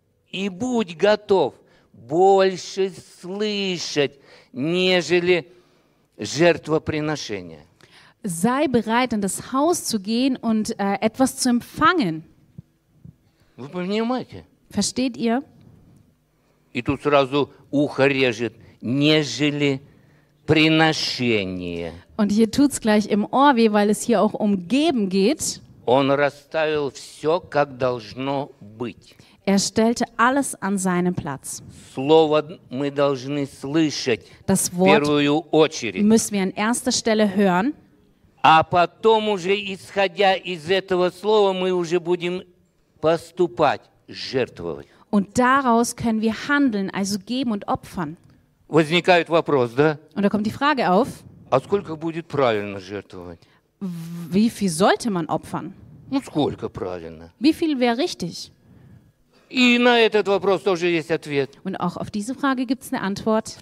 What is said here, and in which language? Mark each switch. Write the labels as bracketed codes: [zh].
[ru] И будь готов больше слышать, нежели жертвоприношение. [de] Sei bereit, in das Haus zu gehen und etwas zu empfangen. [ru] Вы понимаете? [de] Versteht ihr? [ru] И тут сразу ухо режет, нежели приношение. [de] Und hier tut's gleich im Ohr weh, weil es hier auch um Geben geht. [ru] Он расставил все, как должно быть. [de] Er stellte alles an seinen Platz. [ru] Слово мы должны слышать [de] das Wort [ru] в первую очередь. [de] Müssen wir an erster Stelle hören. [ru] А потом уже, исходя из этого слова, мы уже будем поступать, жертвовать. [de] Und daraus können wir handeln, also geben und opfern. [ru] Возникает вопрос, да? [de] Und da kommt die Frage auf. [ru] А сколько будет правильно жертвовать? [de] Wie viel sollte man opfern? [ru] Ну, сколько правильно? [de] Wie viel wäre richtig? [ru] И на этот вопрос тоже есть ответ. [de] Und auch auf diese Frage gibt's eine Antwort.